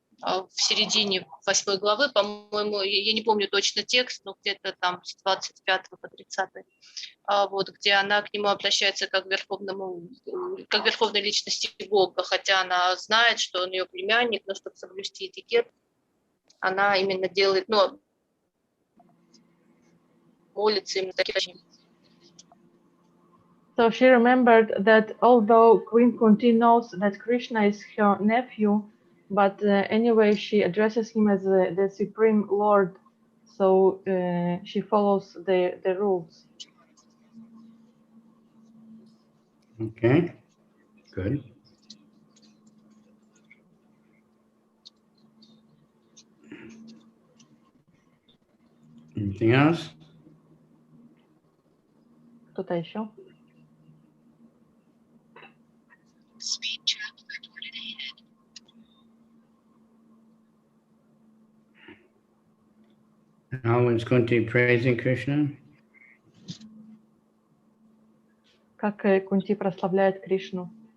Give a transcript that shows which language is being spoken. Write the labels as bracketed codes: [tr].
[ru] в середине 8 главы, по-моему, я не помню точно текст, но где-то там с 25 по 30, вот, где она к нему обращается как к верховной личности Бога, хотя она знает, что он ее племянник, но чтобы соблюсти этикет, она именно делает, ну, молится именно таким образом. [en] So she remembered that although Queen Kunti knows that Krishna is her nephew, but anyway she addresses him as the Supreme Lord, so she follows the rules. Okay, good. Anything else? [ru] Кто-то еще? [en] How is Kunti praising Krishna? [ru] Как Кунти прославляет Кришну?